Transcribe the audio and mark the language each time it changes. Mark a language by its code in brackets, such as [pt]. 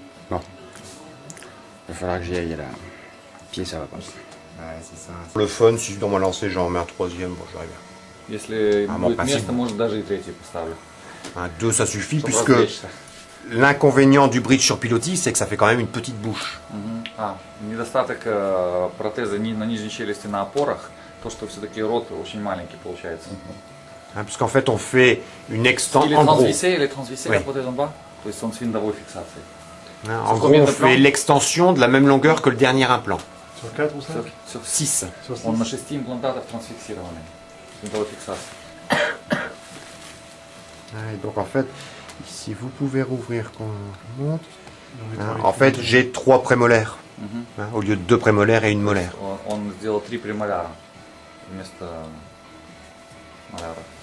[fr] Bon. Il va falloir que j'y aille là. Pied, ça va pas. Ouais, c'est ça. Pour le fun, si je dois me lancer, j'en mets un troisième, bon, j'arrive. [ru] Если будет место, может даже и tретий поставлю. [fr] Un 2, ça suffit, puisque l'inconvénient du bridge sur pilotis, c'est que ça fait quand même une petite bouche. [ru] Недостаток протеза на нижней челюсти на опорах, то что все-таки рот очень маленький получается. [fr] Puisqu'en fait, on fait une extension. Il est transvissé la prothèse en bas, [ru] то есть он с винтовой фиксацией. [fr] En gros, on fait l'extension de la même longueur que le dernier implant. Sur 4 ou 5 Sur 6. [ru] Он на 6 имплантатах трансфиксированный. С винтовой фиксацией. [fr] Donc en fait, si vous pouvez rouvrir qu'on monte. En fait, j'ai 3 prémolaires. Au lieu de 2 prémolaires et une molaire. [ru] Он сделал 3 премоляра вместо моляра.